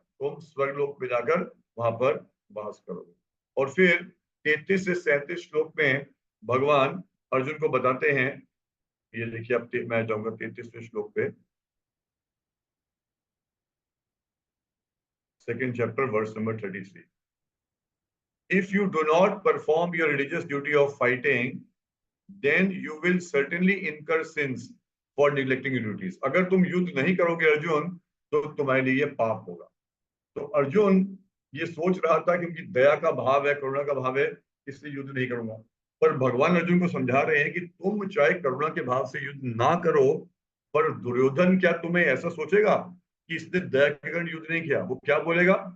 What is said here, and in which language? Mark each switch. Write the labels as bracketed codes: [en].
[hi] तुम स्वर्ग लोक में जाकर वहां पर वास करोगे। और फिर 33 से 37 श्लोक में भगवान अर्जुन को बताते हैं, ये देखिए, अब मैं जाऊंगा 33वें श्लोक पे, [en] second chapter, verse number 33. If you do not perform your religious duty of fighting, then you will certainly incur sins for neglecting your duties. [hi] अगर तुम युद्ध नहीं करोगे अर्जुन, तो तुम्हारे लिए ये पाप होगा। तो अर्जुन ये सोच रहा था कि उनकी दया का भाव है, करुणा का भाव है, इसलिए युद्ध नहीं करूंगा। पर भगवान अर्जुन को समझा रहे हैं कि तुम चाहे करुणा के भाव से युद्ध ना करो, पर दुर्योधन क्या तुम्हें ऐसा सोचेगा कि इसने दया के कारण युद्ध नहीं किया? वो क्या बोलेगा?